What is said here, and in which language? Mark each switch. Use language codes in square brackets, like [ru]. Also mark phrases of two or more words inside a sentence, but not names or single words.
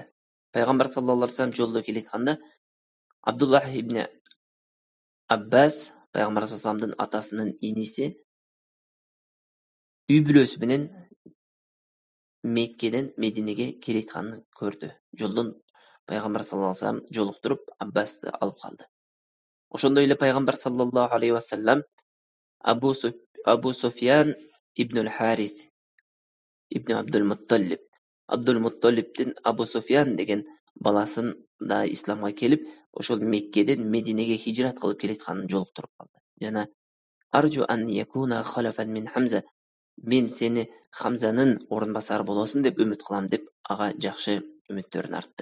[ky] Пайгамбар [ar] صلى الله عليه وسلم [ky] жолдо келатканда Абдуллах ибн Аббас, пайгамбар [ar] صلى الله عليه [ky] вассаламдын атасынын иниси, үй бүлөсү менен Меккеден Мединеге келатканын көрдү. Жолдон пайгамбар [ar] صلى الله عليه وسلم [ky] жолуктуруп Аббасты алып калды. Ошондой эле пайгамбар [ar] صلى الله عليه وسلم [ky] Абу Суфьян ибн Харис ибн Абдул Мутталибдин Абу Суфьян деген баласын да исламга келип, ошол Меккеден Мединеге хижрат кылып келатканын жолуктуруп калды. Жана [ar] أرجو أن يكون خلفا من حمزة, [ky] мен сени Хамзанын орун басары болосун деп үмүт кылам деп ага жакшы үмүттөрүн артты.